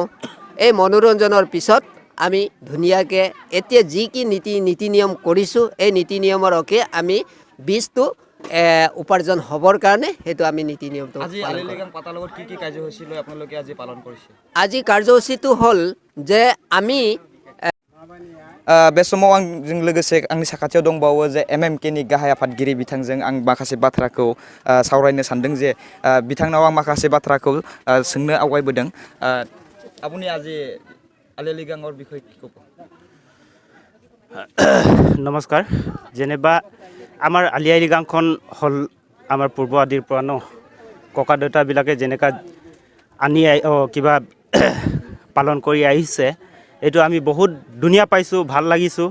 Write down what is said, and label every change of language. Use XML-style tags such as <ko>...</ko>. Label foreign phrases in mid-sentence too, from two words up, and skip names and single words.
<as>এই মনোৰঞ্জনৰ পিছত আমি ধুনীয়াকৈ এতিয়া যি কি নীতি নিয়ম কৰিছোঁ, এই নীতি নিয়মৰ হকে আমি বীজটো উপাৰ্জন হ'বৰ কাৰণে সেইটো আমি নীতি নিয়মটো আজি আলি আই লিগাং পাতাৰ লগত কি কাৰ্যসূচী লৈ আপোনালোকে আজি পালন কৰিছে? আজি কাৰ্যসূচীটো হ'ল যে আমি</as> <brx>बे समाव आंजों लोगोसे आंनि साखाथियाव दंबावो जे MMK नि गाहाय आफादगिरि बिथांजों आं माखासे बाथ्राखौ सावरायनो सानदों जे बिथांनाव आं माखासे बाथ्राखौ सोंनो आवगायबोदों।</brx> <as>আপুনি আজি আলি আই লিগাংৰ বিষয়ে কি ক'ব? নমস্কাৰ। যেনিবা আমাৰ আলি আই লিগাংখন হ'ল আমাৰ পূৰ্ব আদিৰ পৰা ককা দেউতাবিলাকে যেনেকা কিবা পালন কৰি আহিছে, এইটো আমি বহুত ধুনীয়া পাইছোঁ, ভাল লাগিছোঁ।</as>